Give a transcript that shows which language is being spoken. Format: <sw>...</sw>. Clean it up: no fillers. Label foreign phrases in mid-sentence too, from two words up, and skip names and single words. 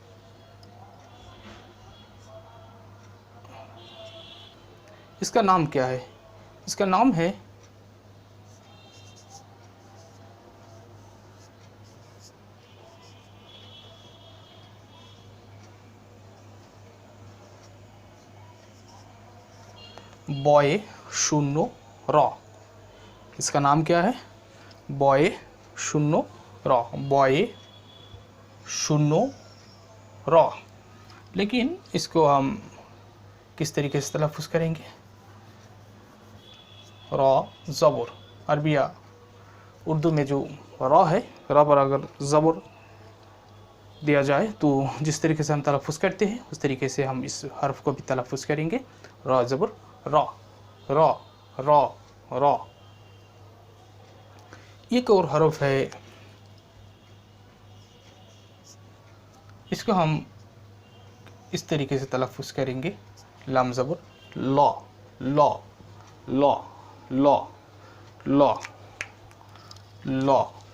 <ur>اس کا نام کیا ہے، اس کا نام ہے بائے شونیہ ر. اس کا نام کیا ہے، بائے شونیہ ر، بائے شونیہ ر. لیکن اس کو ہم کس طریقے سے تلفظ کریں گے، ر زبر. عربیہ اردو میں جو ر ہے، ر پر اگر زبر دیا جائے تو جس طریقے سے ہم تلفظ کرتے ہیں اس طریقے سے ہم اس حرف کو بھی تلفظ کریں گے, ر زبر ر ر ر ر. ایک اور حرف ہے، اس کو ہم اس طریقے سے تلفظ کریں گے، لام زبر ل ل ل ل ل ل ल ल ल ल।</ur>